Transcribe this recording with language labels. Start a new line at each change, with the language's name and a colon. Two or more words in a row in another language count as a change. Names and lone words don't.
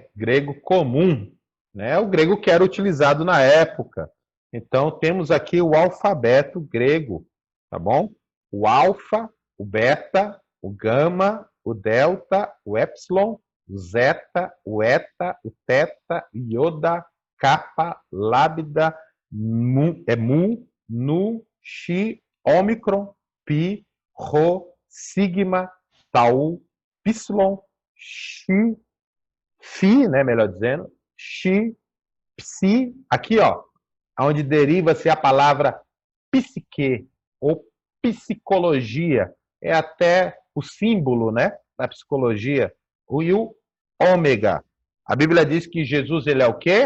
Portuguese: Grego comum, né? O grego que era utilizado na época. Então temos aqui o alfabeto grego, tá bom? O alfa, o beta, o gama, o delta, o epsilon, o zeta, o eta, o teta, iota, kappa, lambda, mu, nu, xi, ômicron, pi, rho, sigma, tau, psilon, xi, fi, né, melhor dizendo, xi, psi, aqui, ó, onde deriva-se a palavra psique ou psicologia, é até o símbolo, né, da psicologia, e o ômega. A Bíblia diz que Jesus, ele é o quê?